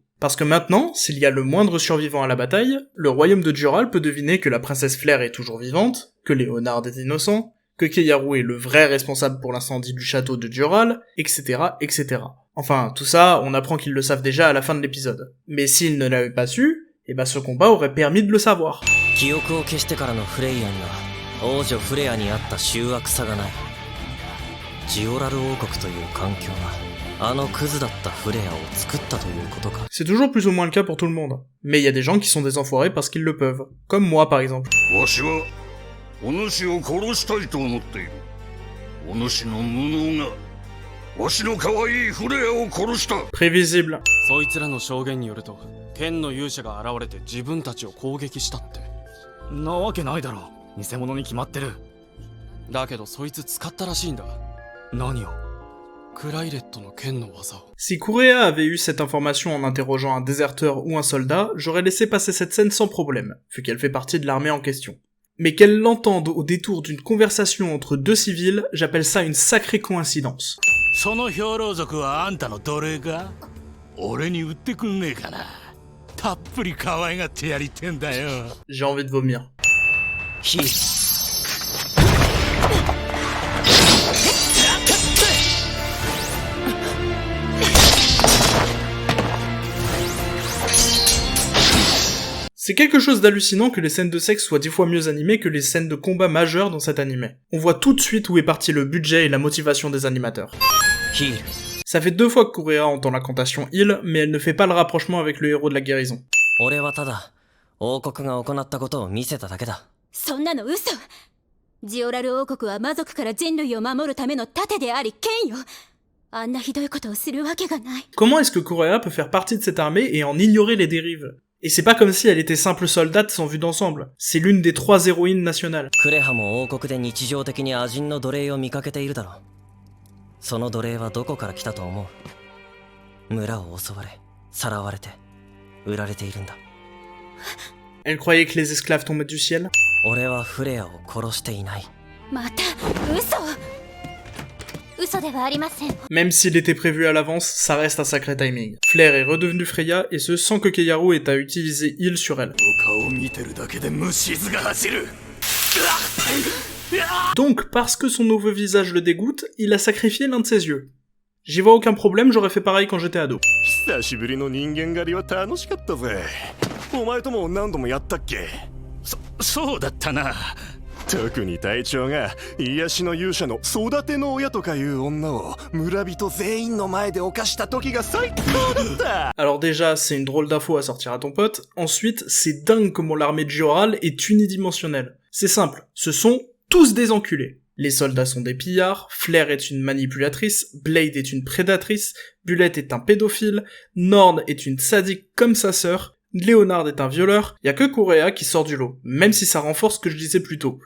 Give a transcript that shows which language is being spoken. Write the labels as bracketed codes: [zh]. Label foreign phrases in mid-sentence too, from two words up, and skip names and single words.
[fr] Parce que maintenant, s'il y a le moindre survivant à la bataille, le royaume de Dural peut deviner que la princesse Flair est toujours vivante, que Léonard est innocent, que Keiharu est le vrai responsable pour l'incendie du château de Dural, etc., etc. Enfin, tout ça, on apprend qu'ils le savent déjà à la fin de l'épisode. Mais s'ils ne l'avaient pas su, eh ben ce combat aurait permis de le savoir. [ja] 記憶を消してからのフレイヤには王女フレアにあった醜悪さがない。ジオラル王国という環境があのクズだったフレアを作ったということか。 [fr] C'est toujours plus ou moins le cas pour tout le monde. Mais il y a des gens qui sont des enfoirés parce qu'ils le peuvent. Comme moi par exemple. [ja] わしはお主を殺したいと思っている。お主の無能がわしの可愛いフレアを殺した。 [fr] Prévisible. [ja] そいつらの証言によると剣の勇者が現れて自分たちを攻撃したって。なわけないだろう、偽物に決まってる。だけどそいつ使ったらしいんだ。何を？クライレットの剣の技を。 [fr] Si Kurea avait eu cette information en interrogeant un déserteur ou un soldat, j'aurais laissé passer cette scène sans problème, vu qu'elle fait partie de l'armée en question. Mais qu'elle l'entende au détour d'une conversation entre deux civils, j'appelle ça une sacrée coïncidence. [ja] その兵糧族はあんたの奴隷か？俺に売ってくんねえかな。たっぷり可愛がってやりてんだよ。 [fr] J'ai envie de vomir. ヒー C'est quelque chose d'hallucinant que les scènes de sexe soient 10 fois mieux animées que les scènes de combat majeures dans cet animé. On voit tout de suite où est parti le budget et la motivation des animateurs. [ja] ヒール [fr] Ça fait 2 fois que Kurea entend la cantation heal, mais elle ne fait pas le rapprochement avec le héros de la guérison. [ja] 俺はただ王国が行ったことを見せただけだ。そんなの嘘。ジオラル王国は魔族から人類を守るための盾であり剣よ。あんなひどいことをするわけがない。 [fr] Comment est-ce que Kurea peut faire partie de cette armée et en ignorer les dérives? Et c'est pas comme si elle était simple soldate sans vue d'ensemble. C'est l'une des 3 héroïnes nationales. [ja] クレハも王国で日常的に亜人の奴隷を見かけているだろう。その奴隷はどこから来たと思う？村を襲われ、さらわれて、売られているんだ。 [fr] Elle croyait que les esclaves tombaient du ciel. [ja] 俺はフレアを殺していない。また嘘。嘘ではありません。 [fr] Même s'il était prévu à l'avance, ça reste un sacré timing. Flair est redevenue Freya, et ce sans que Keiharu ait à utiliser heal sur elle. [ja] 顔を見てるだけで虫唾が走る。 [fr] Donc, parce que son nouveau visage le dégoûte, il a sacrifié l'un de ses yeux. J'y vois aucun problème, j'aurais fait pareil quand j'étais ado. [ja] 久しぶりの人間狩りは楽しかったぜ。お前とも何度もやったっけ？そうだったな。特に隊長が癒しの勇者の育ての親とかいう女を村人全員の前で犯した時が最高だった。 [fr] Alors déjà, c'est une drôle d'info à sortir à ton pote. Ensuite, c'est dingue comment l'armée de Dioral est unidimensionnelle. C'est simple, ce sont tous des enculés. Les soldats sont des pillards, Flair est une manipulatrice, Blade est une prédatrice, Bullet est un pédophile, Norn est une sadique comme sa sœur, Léonard est un violeur, y a que Kurea qui sort du lot, même si ça renforce ce que je disais plus tôt.